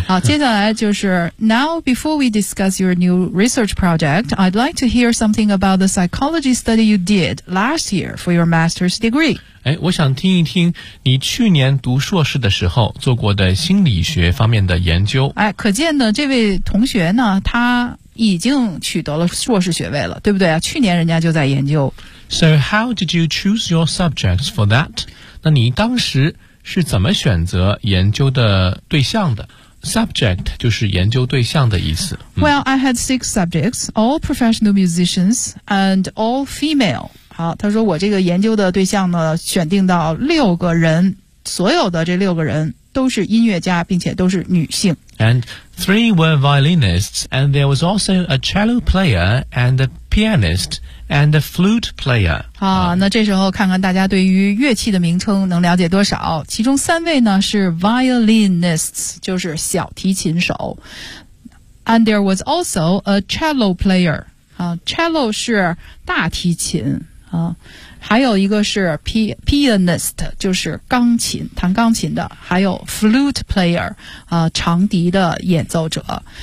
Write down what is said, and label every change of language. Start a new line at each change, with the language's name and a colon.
Chinese: 好，接下来就是
English: Now before we discuss your new research project, I'd like to hear something about the psychology study you did last year for your master's degree。
Chinese: 哎，我想听一听你去年读硕士的时候做过的心理学方面的研究。哎，可见呢，这位同学呢，他已经取得了硕士学位了，对不对啊？去年人家就在研究。
English: So how did you choose your subjects for that?
Chinese: 那你当时是怎么选择研究的对象的？ Subject 就是研究对象的意思。
English: Well, I had 6 subjects, all professional musicians and all female.
Chinese: 好，他说我这个研究的对象呢，选定到六个人，所有的这六个人都是音乐家，并且都是女性。
English: And 3 were violinists, and there was also a cello player and a pianist and a flute player.
Chinese: 好，那这时候看看大家对于乐器的名称能了解多少。其中三位呢是 violinists, 就是小提琴手。
English: And there was also a cello player.
Chinese: 啊， cello 是大提琴。啊，还有一个是 pianist, 就是钢琴，弹钢琴的，还有 flute player, 长笛的演奏者。